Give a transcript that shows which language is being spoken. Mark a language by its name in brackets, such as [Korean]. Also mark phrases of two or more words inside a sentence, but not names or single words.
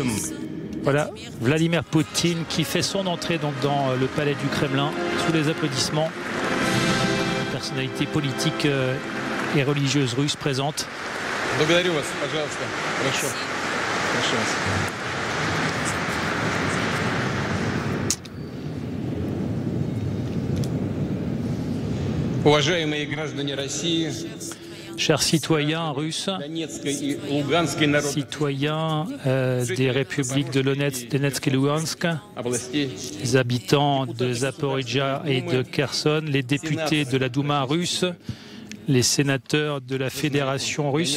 [French] Voilà, Vladimir Poutine qui fait son entrée donc dans le palais du Kremlin sous les applaudissements. Une personnalité politique et religieuse russe présente. [Russian] Благодарю вас, пожалуйста. Хорошо. Прошу вас. Уважаемые граждане России, [French] chers citoyens russes, citoyens des républiques de Donetsk et Lugansk, les habitants de Zaporijia et de Kherson, les députés de la Douma russe, les sénateurs de la Fédération russe.